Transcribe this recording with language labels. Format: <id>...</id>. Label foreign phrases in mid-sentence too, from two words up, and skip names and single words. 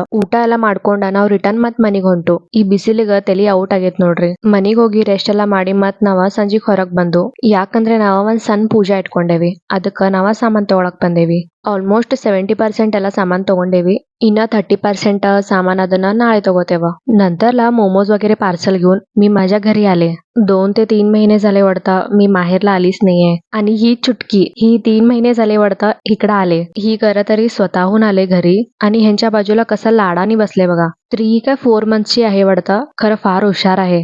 <kn>ಊಟ ಎಲ್ಲ ಮಾಡ್ಕೊಂಡ ನಾವ್ ರಿಟರ್ನ್ ಮತ್ ಮನಿಗ್ ಹೊಂಟು. ಈ ಬಿಸಿಲಿಗ ತಲಿ ಔಟ್ ಆಗೈತ್ ನೋಡ್ರಿ. ಮನಿಗ್ ಹೋಗಿ ರೆಸ್ಟ್ ಎಲ್ಲ ಮಾಡಿ ಮತ್ ನಾವ ಸಂಜಿಗ್ ಹೊರಗ್ ಬಂದು. ಯಾಕಂದ್ರೆ ನಾವ ಒಂದ್ ಸಣ್ಣ ಪೂಜಾ ಇಟ್ಕೊಂಡೇವಿ. ಅದಕ್ಕ ನಾವ ಸಾಮಾನ್ ತಗೊಳಕ್ ಬಂದೇವಿ. ಆಲ್ಮೋಸ್ಟ್ 70% ಎಲ್ಲ ಸಾಮಾನ್ ತಗೊಂಡೇವಿ. ಇನ್ನ 30% ಸಾಮಾನ ಅದನ್ನ ನಾಳೆ ತಗೊತೇವ.</kn> <mr>नंतरला मोमोज वगैरे पार्सल घेऊन मी माझ्या घरी आले. 2 ते 3 महिने झाले वाटतं मी माहेरला आलीच नाहीये. आणि ही चुटकी ही 3 महिने झाले वाटतं इकडे आले. ही खरं तरी स्वतःहून आले घरी आणि ह्यांच्या बाजूला कसं लाडानी बसले बघा. 3 का 4 मंथची आहे वाटतं. खरं फार हुशार आहे.</mr>